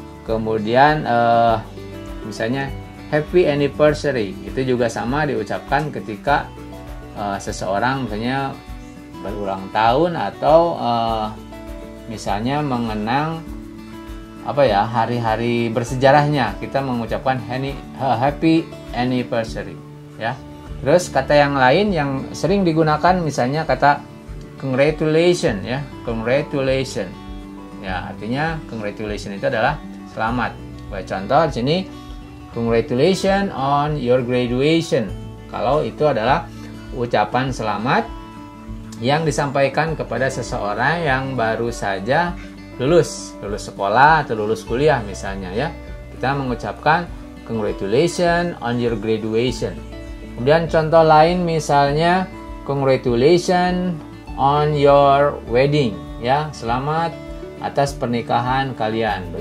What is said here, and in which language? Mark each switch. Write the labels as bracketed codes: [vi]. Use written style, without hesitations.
[id] Kemudian misalnya [en] happy anniversary, [id] itu juga sama diucapkan ketika seseorang misalnya berulang tahun atau misalnya mengenang hari-hari bersejarahnya, kita mengucapkan happy anniversary ya. Terus kata yang lain yang sering digunakan misalnya kata congratulation ya, congratulation. Ya, artinya congratulation itu adalah selamat. Buat contoh di sini [en] congratulations on your graduation. [id] Kalau itu adalah ucapan selamat yang disampaikan kepada seseorang yang baru saja lulus sekolah atau lulus kuliah misalnya ya. Kita mengucapkan [en] congratulations on your graduation. [id] Kemudian contoh lain misalnya [en] congratulations on your wedding [id] ya, selamat atas pernikahan kalian.